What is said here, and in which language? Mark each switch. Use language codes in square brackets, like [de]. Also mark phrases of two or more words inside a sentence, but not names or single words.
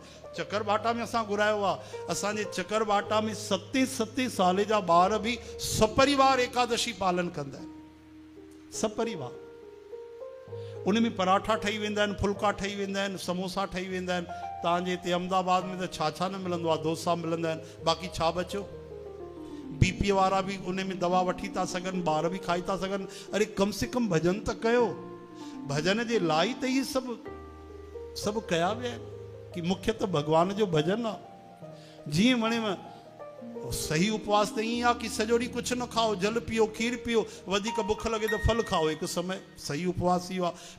[sd] चकर भाटा में असां घुरायो आहे। असांजे चकर भाटा में 7 साल जा ॿार बि सपरिवार एकादशी पालन कंदा आहिनि, सपरिवार। उन में पराठा ठही वेंदा आहिनि, फुल्का ठही वेंदा आहिनि, समोसा ठही वेंदा आहिनि। तव्हांजे हिते अहमदाबाद में त छा न मिलंदो आहे, डोसा मिलंदा आहिनि, बाक़ी छा बचियो? बीपी वारा भी उन में दवा वठी था सघनि, ॿार भी खाई था सघनि। अरे कम से कम भजन त कयो। भजन जे लाइ त इहे सभु कया विया आहिनि कि मुख्य त भगवान जो भजन आहे। जीअं वणे सही उपवास त ईअं आहे कि सॼो ॾींहुं कुझु न खाओ, जल पियो, खीर पियो, वधीक बुख लॻे त फल खाओ, हिकु समय सही उपवास इहो आहे।